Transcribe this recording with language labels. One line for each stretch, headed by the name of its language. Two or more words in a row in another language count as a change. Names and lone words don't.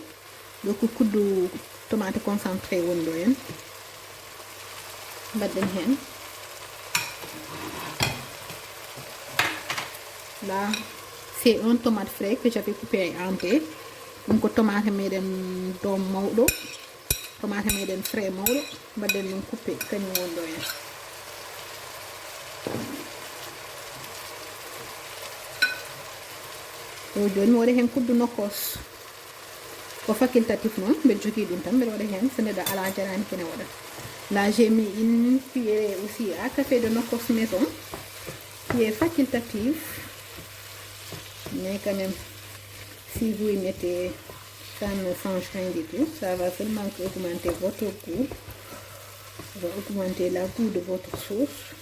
French: Donc, coup de tomates concentrées. Là, c'est un tomate frais que j'avais coupé en entier. Donc, tomate tomate frais coupé
Fula: joni mi waɗa hen kuddu nokkos ko facultatif non mbeɗa jogui ɗum tan mbeɗa waɗa hen so neɗɗo ala jarani kene waɗa.
French: Là j'ai mis une cuillère aussi à café de nokkos maison qui est facultatif, mais quand même si vous y mettez ça ne change rien du tout, ça va seulement augmenter votre goût, ça va augmenter la goût de votre sauce.